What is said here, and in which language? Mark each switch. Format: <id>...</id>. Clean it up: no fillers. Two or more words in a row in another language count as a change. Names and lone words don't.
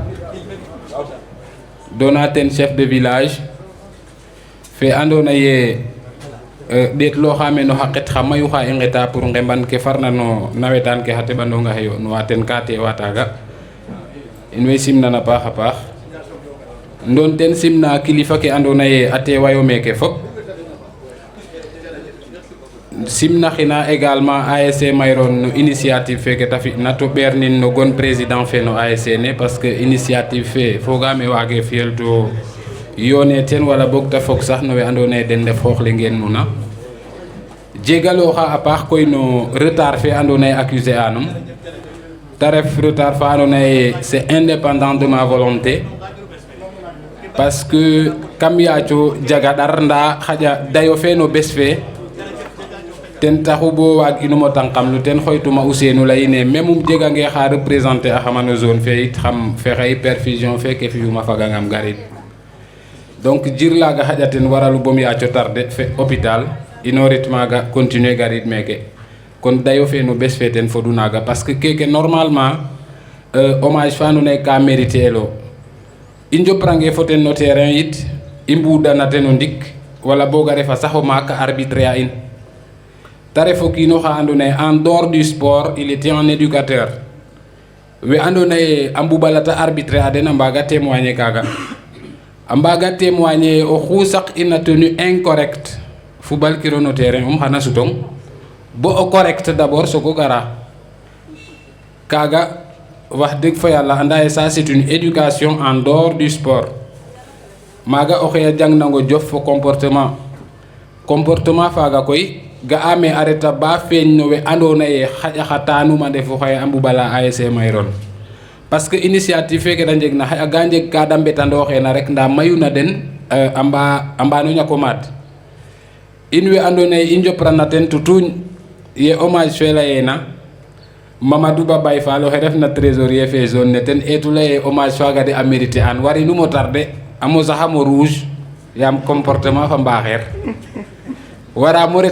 <srr>dona ten chef de village fe andoona ye ɗeetlooxaame no xa qet xa mayu xa i nqeta pour nqemban ke farna no nawetaan ke xa teɓandong axe yo'nuwa ten ka teewa taaga in way simnan a paax a paax ndoon ten simna kilifa ke andoona ye a teewayo meeke fop simna xina également ASC Mayron no initiative feke ta fi'na to ɓeernin no gon président fe no ASC ne</srr> <fr>parce que initiative</fr> <srr>fe fogaame waage fiyel to yoone ten wala boog ta fog sax no we andoona ye den ndef xoox le ngeen nuna jegalooxa a paax koy no retard fe andoona ye accuser anum ta ref retard fa andoona ye</srr> <fr>c'est indépendant de ma volonté parce que</fr> <srr>kam yaaco jaga ɗar nda xaƴa dayo fe no bes fe ten taxu bo waag inum o tànqamlu ten xoytuma Ousseynou layine même um jegange xa représenter axama no zone fe it xam fexey perfusion feke fiyuma fagangam garid donc jir laga xaƴa ten waralu bom yaaco tarde fe hôpital inorit maaga continuer garid meeke kon dayo fe no bes fe ten fodu naaga</srr> <fr>parce que</fr> <srr>keke normalement hommage fa andoona ye ka mériter elo i njoprange fo ten no terrain yit i mbudana ten o ndik wala boga refa sax o maak a arbitre a in ta ref o kiino xa andoona ye</srr> <fr>en dehors du sport il était un éducateur</fr> <srr>we andoona ye a mbuɓalata arbitre a den a mbaaga témoigner kaaga a mbaaga témoigner oxu saq ina</srr> <fr>tenue incorrecte</fr> <srr>fubalkiro no terrain xana sutong bo o</srr> <fr>correct d'abord</fr> <srr>sogo gara kaaga</srr> <wo>wax dëgg</wo> <srr>fa yàlla anda ye</srr> <fr>ça c'est une éducation en dehors du sport</fr> <srr>maaga oxe a jangnango jof fo comportement faaga koy ga'aame a reta ba feeñ no we andoona ye xaƴa xa taanum a ndefu xaye a mbuɓala ASC Mayron</srr> <fr>parce que initiative</fr> <srr>feke da njegna xaƴa ga njeg ka da mbetandooxeena rek nda mayu na den a mbano ñako maad in we andoona ye i njoprana ten tutuñ ye hommage fe layeena Mamadou Ba Baye Fall oxe refna trésorier fe zone ne ten eetu laye hommage faaga de a mériter an warinum o tarde a mosaxam o rouge yaam comportement fa mbaaxeer waramo ret</srr>